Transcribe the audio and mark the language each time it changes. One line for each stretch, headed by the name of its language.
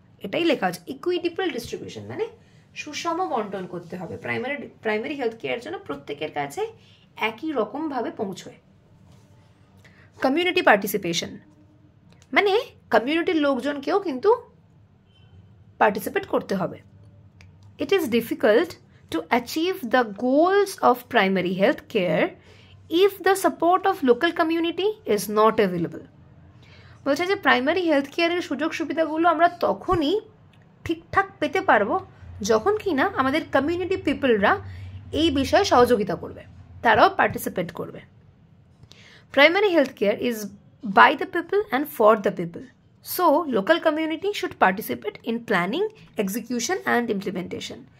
Bangla: এটাই লেখা আছে, ইকুইটেবল ডিস্ট্রিবিউশন, মানে সুষম বন্টন করতে হবে। প্রাইমারি হেলথ কেয়ার যেন প্রত্যেকের কাছে একই রকমভাবে পৌঁছয়। কমিউনিটি পার্টিসিপেশন, মানে কমিউনিটির লোকজনকেও কিন্তু পার্টিসিপেট করতে হবে।
English: It is difficult to achieve the goals of primary health care if the support of local community is not available.
Bangla: বলছে যে প্রাইমারি হেলথ কেয়ারের সুযোগ সুবিধাগুলো আমরা তখনই ঠিকঠাক পেতে পারবো যখন কি না আমাদের কমিউনিটি পিপলরা এই বিষয়ে সহযোগিতা করবে, তারাও পার্টিসিপেট করবে।
English: Primary health care is by the people and for the people, so local community should participate in planning, execution and implementation.